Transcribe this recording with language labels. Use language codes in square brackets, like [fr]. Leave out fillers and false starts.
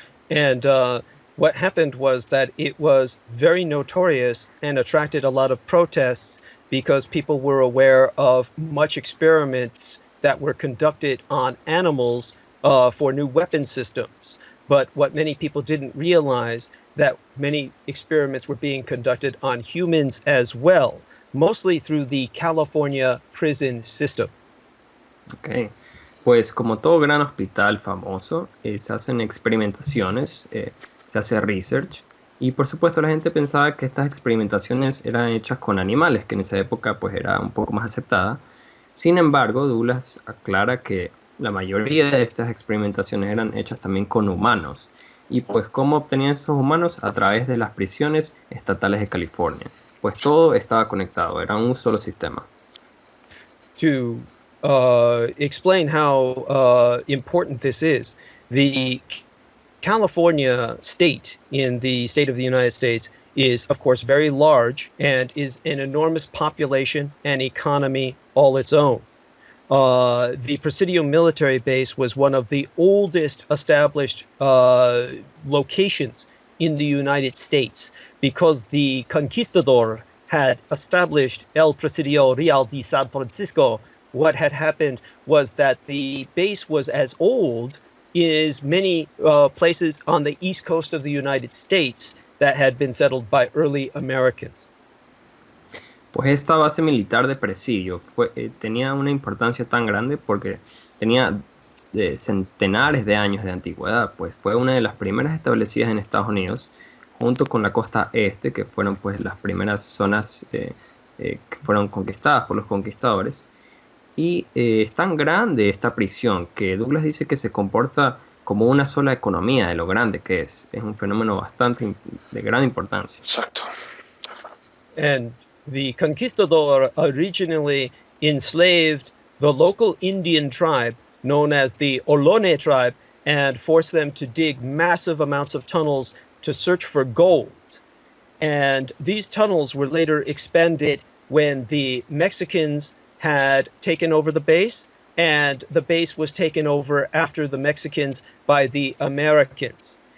[en] And what happened was that it was very notorious and attracted a lot of protests because people were aware of much experiments that were conducted on animals for new weapon systems. But what many people didn't realize, that many experiments were being conducted on humans as well, mostly through the California prison system. Okay. [es] Pues como todo gran hospital famoso, se hacen experimentaciones, se hace research, y por supuesto la gente pensaba que estas experimentaciones eran hechas con animales, que en esa época pues era un poco más aceptada. Sin embargo, Douglas aclara que la mayoría de estas experimentaciones eran hechas también con humanos. Y pues ¿cómo obtenían esos humanos? A través de las prisiones estatales de California. Pues todo estaba conectado, era un solo sistema. [en] To explain how important this is, the California state in the state of the United States is, of course, very large and is an enormous population and economy all its own. The Presidio military base was one of the oldest established locations in the United States because the conquistador had established El Presidio Real de San Francisco. What had happened was that the base was as old as many places on the east coast of the United States that had been settled by early Americans. [es] Pues esta base militar de Presidio tenía una importancia tan grande porque tenía centenares de años de antigüedad, pues fue una de las primeras establecidas en Estados Unidos, junto con la costa este, que fueron pues las primeras zonas que fueron conquistadas por los conquistadores. Y es tan grande esta prisión que Douglas dice que se comporta como una sola economía de lo grande que es. Es un fenómeno bastante de gran importancia. Exacto. [en] And the conquistador originally enslaved the local Indian tribe known as the Ohlone tribe and forced them to dig massive amounts of tunnels to search for gold. And these tunnels were later expanded when the Mexicans had taken over the base, and the base was taken over after the Mexicans by the Americans.